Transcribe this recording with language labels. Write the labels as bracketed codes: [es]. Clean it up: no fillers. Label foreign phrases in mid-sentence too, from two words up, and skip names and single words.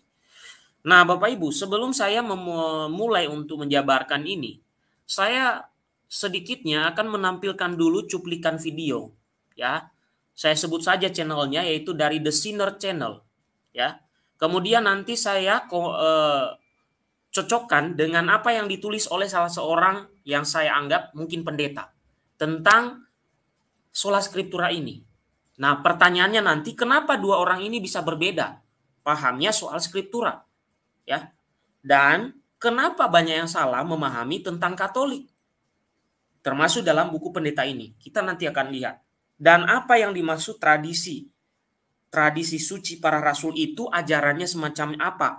[id] Nah, Bapak Ibu, sebelum saya memulai untuk menjabarkan ini, saya sedikitnya akan menampilkan dulu cuplikan video, ya. Saya sebut saja channelnya, yaitu dari The Sinner Channel, ya. Kemudian nanti saya cocokkan dengan apa yang ditulis oleh salah seorang yang saya anggap mungkin pendeta tentang [la] sola scriptura [id] ini. Nah, pertanyaannya nanti, kenapa dua orang ini bisa berbeda pahamnya soal skriptura? Ya. Dan kenapa banyak yang salah memahami tentang Katolik? Termasuk dalam buku pendeta ini. Kita nanti akan lihat. Dan apa yang dimaksud tradisi? Tradisi suci para rasul itu ajarannya semacam apa?